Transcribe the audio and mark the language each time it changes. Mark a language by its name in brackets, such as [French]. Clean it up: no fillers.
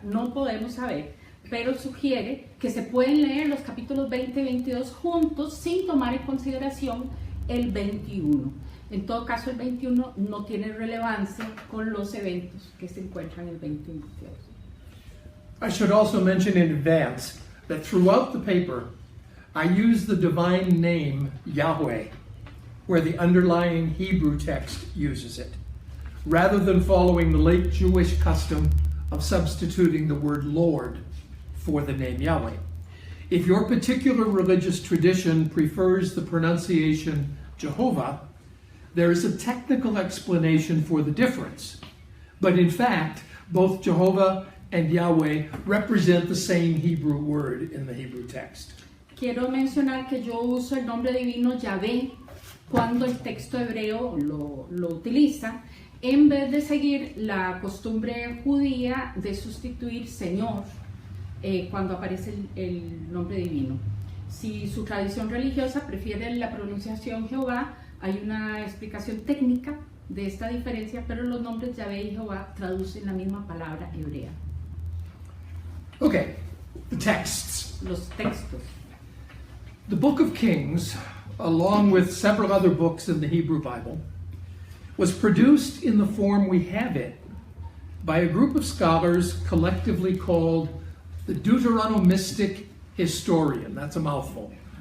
[Spanish] No podemos saber, pero sugiere que se pueden leer los capítulos 20 y 22 juntos sin tomar en consideración el 21. En todo caso, el 21 no tiene relevancia con los eventos que se encuentran en el 20 y 22. [English] I should also mention in advance that throughout the paper, I use the divine name Yahweh, where the underlying Hebrew text uses it, rather than following the late Jewish custom of substituting the word Lord for the name Yahweh. If your particular religious tradition prefers the pronunciation Jehovah, there is a technical explanation for the difference. But in fact, both Jehovah and Yahweh represent the same Hebrew word in the Hebrew text. [Spanish] Quiero mencionar que yo uso el nombre divino Yahvé cuando el texto hebreo lo utiliza, en vez de seguir la costumbre judía de sustituir Señor cuando aparece el nombre divino. Si su tradición religiosa prefiere la pronunciación Jehová, hay una explicación técnica de esta diferencia, pero los nombres Yahvé y Jehová traducen la misma palabra hebrea. [English] Okay, the texts. [Spanish] Los textos. [English] The Book of Kings, along with several other books in the Hebrew Bible, was produced in the form we have it by a group of scholars collectively called the Deuteronomistic Historian. That's a mouthful.